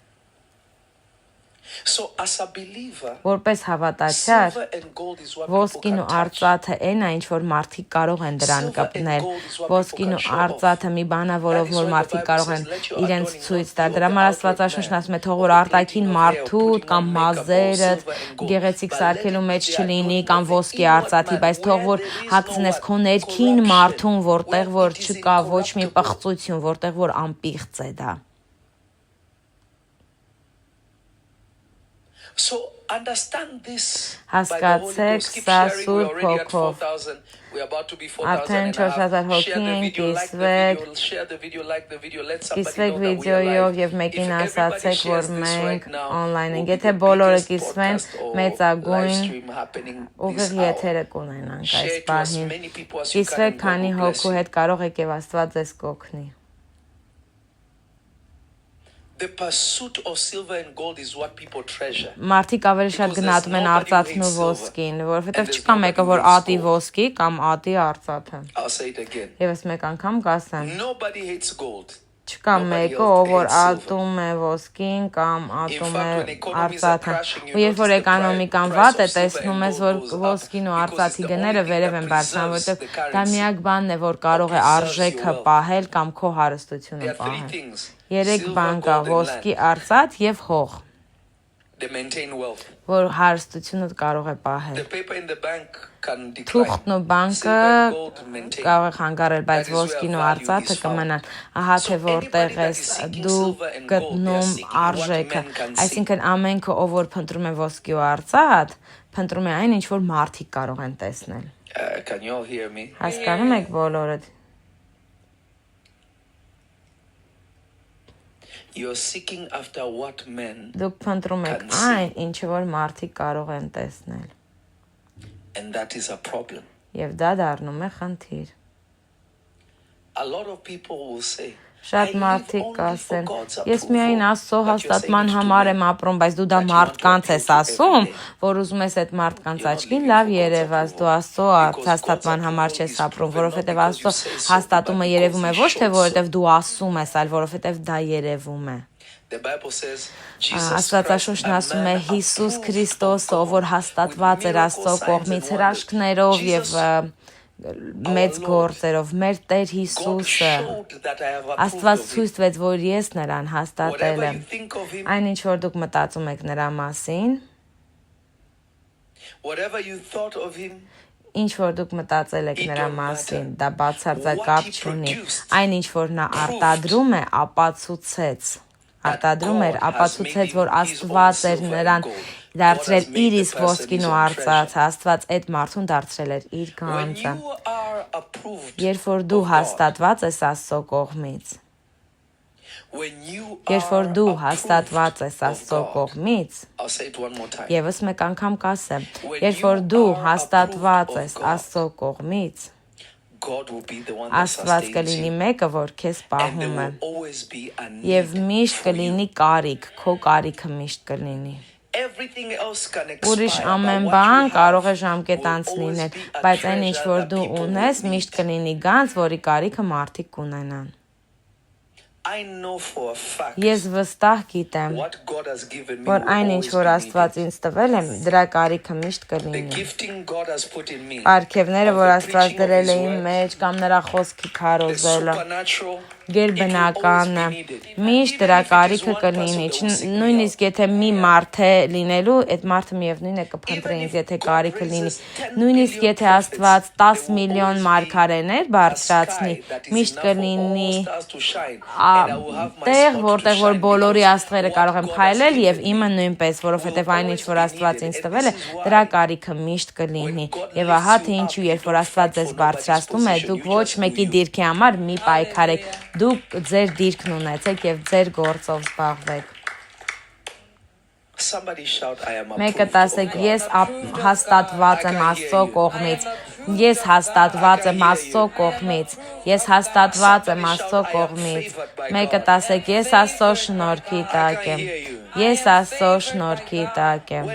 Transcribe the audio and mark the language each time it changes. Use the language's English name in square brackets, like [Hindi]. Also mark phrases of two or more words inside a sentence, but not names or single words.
[English] So as a believer, [Armenian] Որպես հավատացյալ, [English] silver and gold is what [Armenian] ոսկին [English] people [Armenian] ու [English] can touch. [Armenian] արծաթը այն է, ինչ որ մարդիկ կարող են դրան կպնել։ Ոսկին ու արծաթը մի բան է, որով որ մարդիկ կարող են իրենց ցույց տալ։ Դրա համար Աստվածաշունչն ասում է, թող որ արտաքին մարդուդ կամ մազերդ գեղեցիկ սարքելու մեջ չլինի կամ ոսկի արծաթի, բայց թող որ հագցնես քո ներքին մարդուն, որտեղ որ չկա ոչ մի պղծություն, որտեղ որ անպիղծ է դա։ [English] So understand this. [Armenian] Հասկացեք սա Սուրբ Հոգով։ Արդեն 4000 հոգի են կիսվել, կիսվեք վիդեոյով եւ մեկին ասացեք, որ մենք on-line ենք։ Եթե բոլորը կիսվեն, մեծագույն ուղիղ եթերը կունենանք այս պահին։ Կիսվեք, քանի հոգու հետ կարող եք եւ Աստված ձեզ կօգնի։ [English] The pursuit of silver and gold is what people treasure. [Armenian] Մարդիկ ավելի շատ գնահատում են արծաթն ու ոսկին, որովհետև չկա մեկը, որ ատի ոսկի կամ ատի արծաթը։ [English] I'll say it again. [Armenian] Եվս մեկ անգամ կասեմ, [English] Nobody hates gold. [Armenian] չկա մեկը, ով որ ատում է ոսկին կամ ատում է արծաթը։ Ու երբ որ էկոնոմիկան վատ է, տեսնում ես, որ ոսկին ու արծաթի գները վերև են բարձրանում, որովհետև դա միակ բանն է, որ կարող է արժեքը պահել կամ քո հարստությունը [English] There are three [Armenian] պահել։ [English] things. [Armenian] Երեք բան կա՝ ոսկի, արծաթ եւ հող։ [English] they maintain wealth. [Armenian] որ հարստությունը կարող է պահել։ [English] The paper in the bank can decline. [Armenian] Թուղթն ու բանկը [English] Silver and gold maintain. [Armenian] կարող է խանգարել, բայց [English] That is where [Armenian] ոսկին ու [English] value [Armenian] արծաթը [English] is found. [Armenian] կմնան։ Ահա թե [English] So [Armenian] որտեղ [English] anybody that [Armenian] ես [English] is seeking [Armenian] դու [English] silver and gold, they are [Armenian] գտնում [English] seeking what [Armenian] արժեքը, [English] men can see. [Armenian] այսինքն ամենքը ով որ փնտրում է ոսկի ու արծաթ, փնտրում է այն ինչ որ մարդիկ կարող են տեսնել։ [English] Can you all hear me? [Armenian] Հասկանում եք բոլորդ։ [English] You're seeking after what men, [Armenian] Դուք փնտրում եք [English] can see. [Armenian] այն, ինչը որ մարդիկ կարող են տեսնել, [English] and that is a problem. [Armenian] եւ դա դառնում է խնդիր։ [English] A lot of people will say, [Armenian] Շատ [English] I live [Armenian] մարդիկ [English] only [Armenian] կասեն, [English] for God's [Armenian] ես միայն [English] approval, [Armenian] Աստծո [English] but you're [Armenian] հաստատման [English] saying it to [Armenian] համար [English] me. [Armenian] եմ ապրում, բայց դու դա [English] that you want to [Armenian] մարդկանց [English] appeal [Armenian] ես [English] to [Armenian] ասում, [English] every day. [Armenian] որ ուզում ես այդ մարդկանց [English] You're not [Armenian] աչքին [English] living [Armenian] լավ [English] for God's [Armenian] երևաս, դու Աստծո [English] approval, because [Armenian] հաստատման [English] God's [Armenian] համար [English] approval [Armenian] չես [English] is [Armenian] ապրում, [English] proven [Armenian] որովհետև [English] not [Armenian] Աստծո [English] because you say so, [Armenian] հաստատումը [English] but [Armenian] երևում է [English] because [Armenian] ոչ [English] He [Armenian] թե [English] showed [Armenian] որովհետև [English] so. [Armenian] դու ասում ես, այլ որովհետև դա երևում է։ [English] The Bible says, Jesus Christ, [Armenian] Աստվածաշունչն [English] a [Armenian] ասում է [English] man [Armenian] Հիսուս [English] approved [Armenian] Քրիստոսը, [English] of [Armenian] ով որ [English] God, [Armenian] հաստատված [English] with [Armenian] էր Աստծո [English] miracles, signs [Armenian] կողմից [English] and wonders. [Armenian] հրաշքներով եւ [English] Jesus, [Armenian] մեծ [English] Lord, [Armenian] գործերով մեր Տեր [English] God [Armenian] Հիսուսը [English] showed that I have approved [Armenian] Աստված [English] of him. [Armenian] ցույց տվեց, որ ես նրան հաստատել [English] Whatever [Armenian] եմ։ [English] you think of him, [Armenian] Այն ինչ որ դուք մտածում եք նրա մասին, [English] whatever you thought of him, [Armenian] ինչ որ դուք մտածել եք [English] It [Armenian] նրա [English] don't [Armenian] մասին, [English] matter. [Armenian] դա բացարձակ [English] What [Armenian] կապ [English] he [Armenian] չունի։ [English] produced [Armenian] Այն ինչ որ նա արտադրում է, ապացուցեց։ Արտադրում էր, [English] God has [Armenian] ապացուցեց, [English] made [Armenian] որ [English] him his [Armenian] Աստված [English] own [Armenian] էր [English] silver [Armenian] նրան [English] and gold. [Armenian] դարձրել [English] God has made [Armenian] իր [English] the [Armenian] իսկ [English] person [Armenian] ոսկին [English] his [Armenian] ու [English] own [Armenian] արծաթ, [English] treasure. [Armenian] Աստված այդ մարդուն դարձրել էր իր [English] When [Armenian] գանձը։ [English] you are approved [Armenian] Երբ որ դու [English] of God, [Armenian] հաստատված ես Աստծո կողմից, [English] when you [Armenian] երբ որ [English] are [Armenian] դու [English] approved [Armenian] հաստատված ես [English] of [Armenian] Աստծո [English] God, [Armenian] կողմից, [English] I'll say it one more time. [Armenian] Եվս մեկ անգամ կասեմ, [English] When [Armenian] երբ որ [English] you [Armenian] դու [English] are [Armenian] հաստատված [English] approved [Armenian] ես [English] of God, [Armenian] Աստծո կողմից, [English] God will be the one that [Armenian] Աստված [English] sustains [Armenian] կլինի [English] you. [Armenian] մեկը, որ քեզ [English] And there [Armenian] պահում է, [English] will always be a [Armenian] եւ [English] need [Armenian] միշտ [English] for you. [Armenian] կլինի կարիք, քո կարիքը միշտ կլինի։ [English] Everything else can [Armenian] Ուրիշ [English] expire, [Armenian] ամեն [English] but what [Armenian] բան [English] you [Armenian] կարող է [English] have [Armenian] ժամկետանց [English] will always [Armenian] լինել, [English] be a [Armenian] բայց այն ինչ [English] treasure [Armenian] որ [English] that [Armenian] դու [English] people [Armenian] ունես, [English] will [Armenian] միշտ [English] need. [Armenian] կլինի գանձ, որի կարիքը մարդիկ կունենան։ [English] I know for a fact [Armenian] Ես վստահ գիտեմ, [English] what God has given me [Armenian] որ [English] will [Armenian] այն ինչ [English] always [Armenian] որ [English] be [Armenian] Աստված [English] needed. [Armenian] ինձ տվել է, դրա կարիքը միշտ [English] The [Armenian] կլինի։ [English] gifting God has put in me, [Armenian] Արգևները, [English] of [Armenian] որ [English] the [Armenian] Աստված [English] preaching of [Armenian] դրել [English] His [Armenian] է իմ [English] word, [Armenian] մեջ կամ նրա խոսքի [English] the [Armenian] քարոզելը, [English] supernatural, [Armenian] գերբնականը, միշտ դրա կարիքը կլինի, նույնիսկ եթե մի մարդ է լինելու, այդ մարդը միևնույն է կփնտրի ինձ, եթե կարիքը լինի, նույնիսկ եթե Աստված 10 միլիոն մարգարեներ բարձրացնի, միշտ կլինի տեղ, որտեղ որ բոլորի աստղերը կարող են փայլել եւ իմը նույնպես, որովհետեւ այն ինչ որ Աստված ինձ տվել է, դրա կարիքը միշտ կլինի։ Եվ ահա թե ինչու երբ որ Աստված ձեզ բարձրացնում է, դուք ոչ մեկի դիրքի համար մի պայքարեք, դուք ձեր դիրքն ունեցեք եւ ձեր գործով զբաղվեք։ [English] Somebody shout, I am [Armenian] Մեկը [English] approved of [Armenian] ասեք, [English] God. [Armenian] ես հաստատված եմ Աստծո կողմից։ Ես հաստատված եմ Աստծո կողմից։ Ես հաստատված եմ Աստծո կողմից։ Մեկը ասեք, ես Աստծո շնորհքի տակ եմ։ Ես Աստծո շնորհքի տակ եմ։